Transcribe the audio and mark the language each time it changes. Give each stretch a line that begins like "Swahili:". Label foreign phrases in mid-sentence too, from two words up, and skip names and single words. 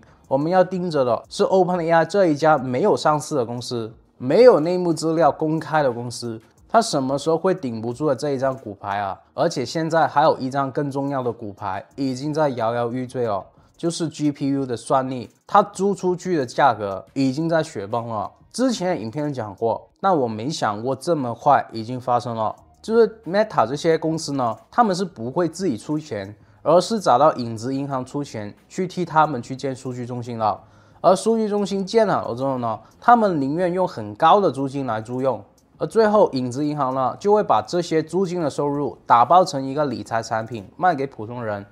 Chinese: 我們要盯着的是 OpenAI 這一家沒有上市的公司，沒有內幕資料公開的公司，它什麼時候會頂不住的這一張骨牌啊？而且現在還有一張更重要的骨牌，已經在搖搖欲墜了。就是 GPU 的算力，它租出去的價格已經在雪崩了。之前的影片講過，但我沒想過這麼快已經發生了。就是 Meta 這些公司呢，他們是不會自己出錢，而是找到影子銀行出錢去替他們去建數據中心了。而數據中心建好了之後呢，他們寧願用很高的租金來租用，而最後影子銀行呢就會把這些租金的收入打包成一個理財產品賣給普通人。